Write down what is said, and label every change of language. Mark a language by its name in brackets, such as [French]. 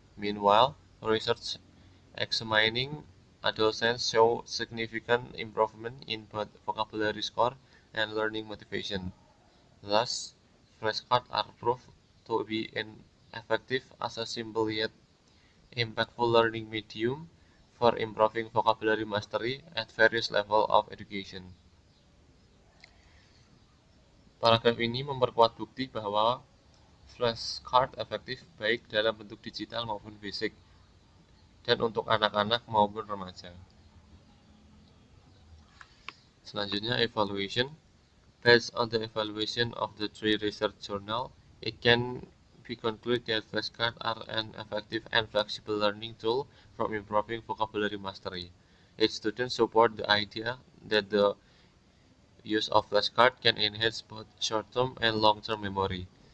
[English] Meanwhile, research examining adolescents show significant improvement in both vocabulary score and learning motivation. Thus, flashcards are proved to be effective as a simple yet impactful learning medium for improving vocabulary mastery at various levels of education. [Indonesian] Paragraf ini memperkuat bukti bahwa flashcard efektif baik dalam bentuk digital maupun fisik, dan untuk anak-anak maupun remaja. Selanjutnya, evaluation. [English] Based on the evaluation of the three research journals, it can be concluded that flashcards are an effective and flexible learning tool for improving vocabulary mastery. Each student support the idea that the use of flashcards can enhance both short-term and long-term memory.